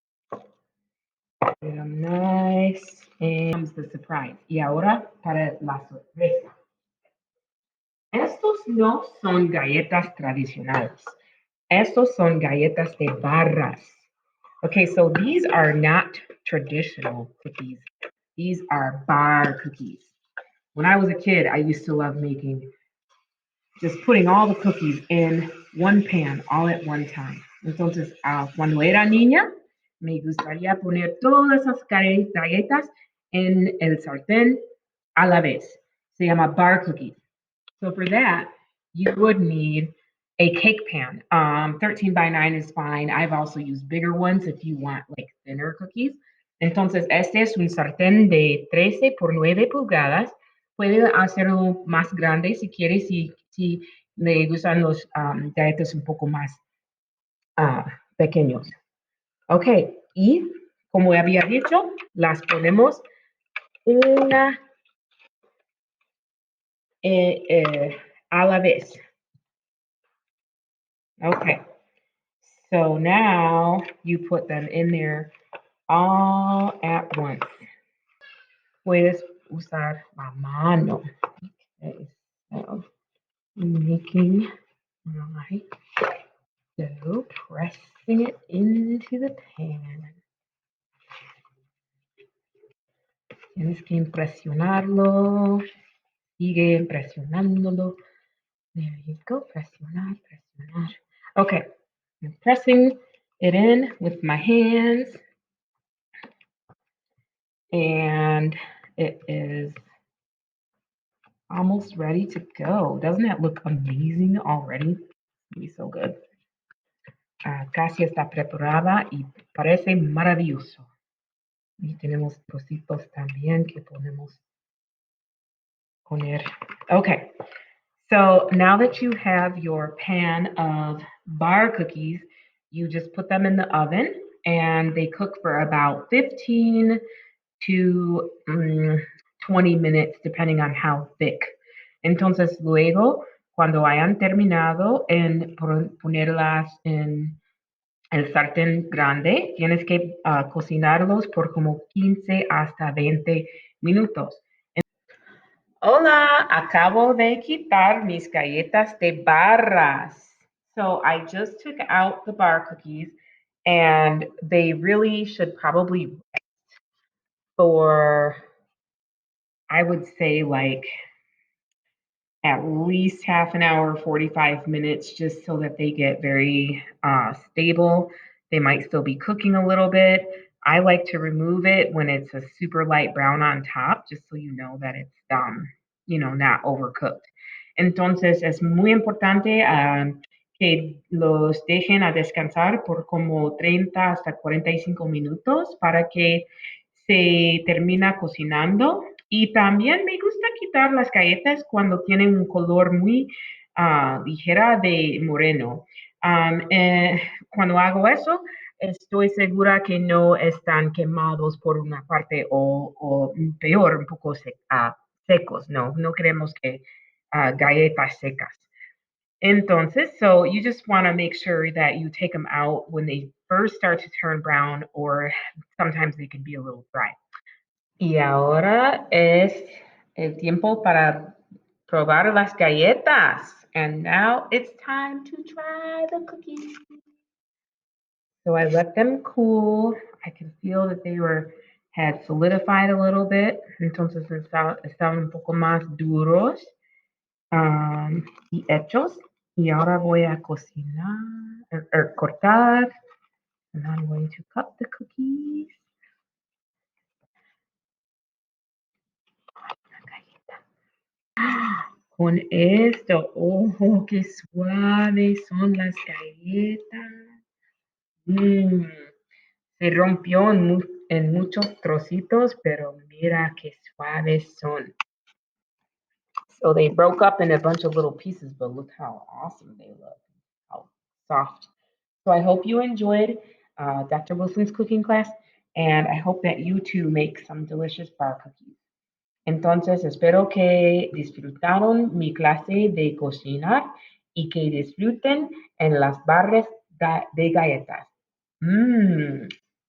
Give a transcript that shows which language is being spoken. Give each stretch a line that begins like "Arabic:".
English: Get them nice. And comes the surprise.
Spanish: Y ahora para la sorpresa. Estos no son galletas tradicionales. Estos son galletas de barras.
English: Okay, so these are not traditional cookies. These are bar cookies. When I was a kid, I used to love just putting all the cookies in one pan all at one time.
Spanish: Entonces, cuando era niña, me gustaría poner todas esas galletas en el sartén a la vez. Se llama bar cookies.
English: So for that, you would need a cake pan. 13 by 9 is fine. I've also used bigger ones if you want like thinner cookies.
Spanish: Entonces, este es un sartén de 13 por 9 pulgadas. Puede hacerlo más grande si quiere, si le gustan los galletas un poco más pequeños. Ok, y como había dicho, las ponemos una a la vez.
English: Okay, so now you put them in there all at once.
Spanish: Puedes usar la mano.
English: Okay, so making my dough, pressing it into the pan.
Spanish: Tienes que impresionarlo. Sigue presionándolo.
English: There you go.
Spanish: Presionar, presionar.
English: Okay, I'm pressing it in with my hands. And it is almost ready to go. Doesn't that look amazing already? It's gonna be so good.
Spanish: casi está preparada y parece maravilloso. Y tenemos trocitos también que podemos poner.
English: Okay, so now that you have your pan of bar cookies, you just put them in the oven and they cook for about 15 to 20 minutes, depending on how thick.
Spanish: Entonces, luego, cuando hayan terminado en ponerlas en el sartén grande, tienes que cocinarlos por como 15 hasta 20 minutos. Hola, acabo de quitar mis galletas de barras.
English: So I just took out the bar cookies and they really should probably for, I would say, like at least half an hour, 45 minutes, just so that they get very stable. They might still be cooking a little bit. I like to remove it when it's a super light brown on top, just so you know that it's, not overcooked.
Spanish: Entonces, es muy importante que los dejen a descansar por como 30 hasta 45 minutos para que se termina cocinando y también me gusta quitar las galletas cuando tienen un color muy ligera de moreno. Cuando hago eso, estoy segura que no están quemados por una parte o peor, un poco secos. No, no queremos que galletas secas.
English: Entonces, so you just want to make sure that you take them out when they first start to turn brown, or sometimes they can be a little dry.
Spanish: Y ahora es el tiempo para probar las galletas.
English: And now it's time to try the cookies. So I let them cool. I can feel that they had solidified a little bit.
Spanish: Entonces estaban un poco más duros y hechos. Y ahora voy a cocinar, cortar.
English: And I'm going to cut the cookies.
Spanish: Con esto, oh, qué suaves son las galletas. Mm, se rompió en muchos trocitos, pero mira qué suaves son.
English: So they broke up in a bunch of little pieces, but look how awesome they look. How soft. So I hope you enjoyed Dr. Wilson's cooking class, and I hope that you too make some delicious bar cookies.
Spanish: Entonces, espero que disfrutaron mi clase de cocinar y que disfruten en las barras de galletas. Mmm,